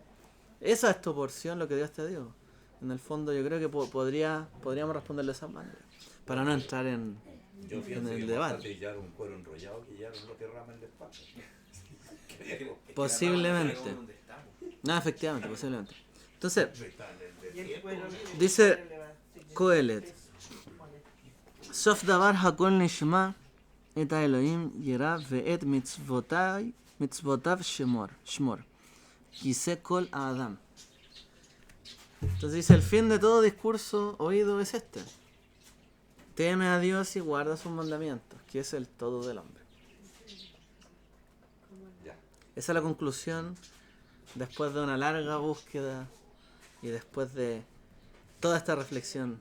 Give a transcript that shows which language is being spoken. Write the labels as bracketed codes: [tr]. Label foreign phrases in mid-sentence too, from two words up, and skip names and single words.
[es] Esa es tu porción, lo que Dios te dio. En el fondo yo creo que podríamos responderle de esa manera. Para no entrar en Yo pienso el que debate. más fácil llevar un cuero enrollado que llevar un lote de rama en la espalda. Creo. Posiblemente. ¿Dónde estamos? No, efectivamente, posiblemente. Entonces, Y el pueblo dice le va- [he] Coelet, סוף דבר הכל נשמע את האלוהים ירא ואת מצוותיו שמור כי זה כל האדם. [es] Entonces dice, el fin de todo discurso oído es este. Teme a Dios y guarda sus mandamientos, que es el todo del hombre. Ya. Esa es la conclusión después de una larga búsqueda y después de toda esta reflexión.